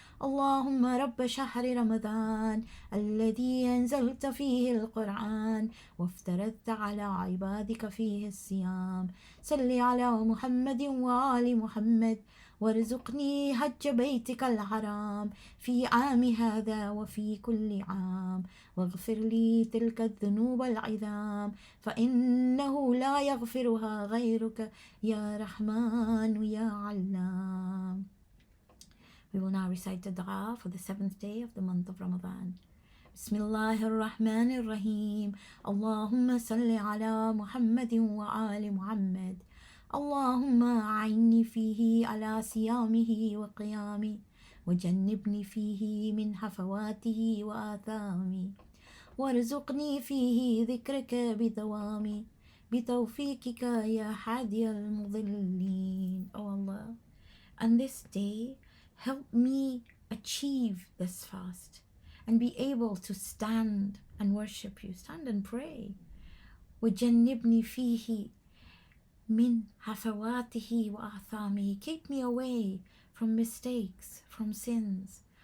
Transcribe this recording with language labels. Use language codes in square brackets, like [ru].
[ar] اللهم رب شهر رمضان الذي أنزلت فيه القرآن وافترضت على عبادك فيه الصيام صل على محمد وآل محمد وارزقني حج بيتك الحرام في عام هذا وفي كل عام واغفر لي تلك الذنوب العظام فإنه لا يغفرها غيرك يا رحمن يا علام. [en] We will now recite the dua for the 7th day of the month of Ramadan. [ar] بسم الله الرحمن الرحيم. اللهم صل على محمد وآل محمد. اللهم أعني فيه على صيامه وقيامه وجنبني فيه من هفواته وآثامه وارزقني فيه ذكرك بدوامي بتوفيقك يا حادي المضلين. [en] Oh Allah, on this day help me achieve this fast and be able to stand and worship you, stand and pray. [ar] وجنبني فيه من هفواته وآثامه, [en] keep me away from mistakes, from sins.